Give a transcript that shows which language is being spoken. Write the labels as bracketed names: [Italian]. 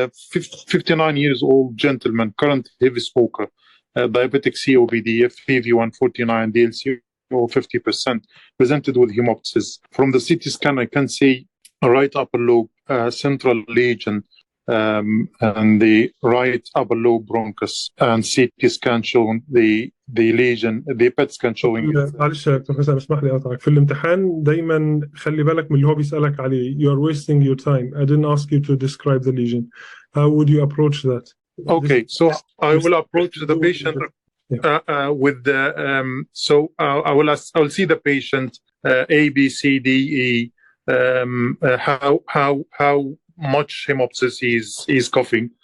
[English] 59 years old gentleman, current heavy smoker, diabetic COPD, FEV149, DLC or 50%, presented with hemoptysis. From the CT scan, I can see a right upper lobe central lesion and the right upper lobe bronchus, and CT scan showing the lesion, the PET scan showing. [Arabic] معلش يا دكتور حسن اسمح لي اقطعك. في الامتحان دايما خلي بالك من اللي هو بيسألك عليه. [English] You are wasting your time. I didn't ask you to describe the lesion. How would you approach that? Okay, so I will approach the patient with the so I will see the patient A, B, C, D, E. How much hemoptysis is coughing.